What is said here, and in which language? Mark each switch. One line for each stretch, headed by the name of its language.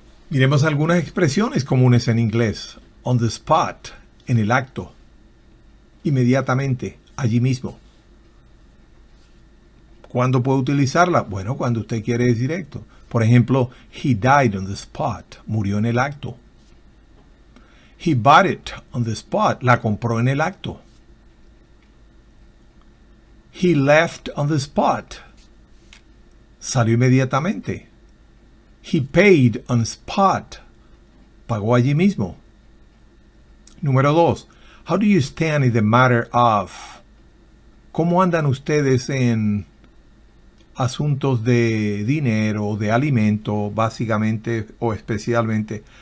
Spanish: Miremos algunas expresiones comunes en inglés.
English: On the spot,
Spanish: en el acto. Inmediatamente, allí mismo. ¿Cuándo puedo utilizarla? Bueno, cuando usted quiere decir esto. Por ejemplo,
English: he died on the spot.
Spanish: Murió en el acto.
English: He bought it on the spot.
Spanish: La compró en el acto.
English: He left on the spot.
Spanish: Salió inmediatamente.
English: He paid on spot.
Spanish: Pagó allí mismo. Número 2.
English: How do you stand in the matter of?
Spanish: ¿Cómo andan ustedes en asuntos de dinero, de alimento, básicamente o especialmente?